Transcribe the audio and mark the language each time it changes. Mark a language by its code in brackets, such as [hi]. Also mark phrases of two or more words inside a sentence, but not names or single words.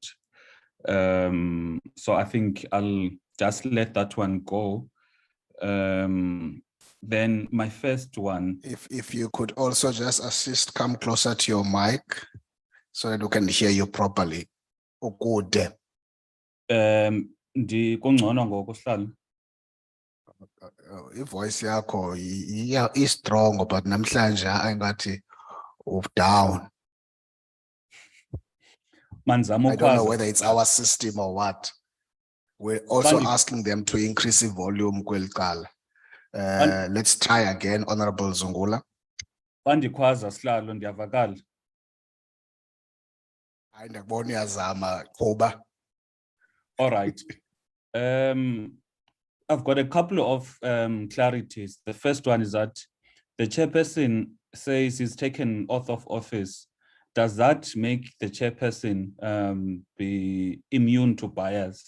[en] So I think I'll just let that one go. Then my first one. If you could also just assist, come closer to your mic so that we can hear you properly. Good. [xh] Kungcono ngokuhlala. [en] Voice yakho is strong, but [xh] namhlanje angathi [en] down. I don't know whether it's our system or what. We're also asking them to increase the volume. Let's try again, Honorable Zungula. [xh] Bandikwaza sihlalo ndiyavakala. Hayi ndakubona uyazama Koba. [en] All right. I've got a couple of clarities. The first one is that the chairperson says he's taken oath of office. Does that make the chairperson be immune to bias?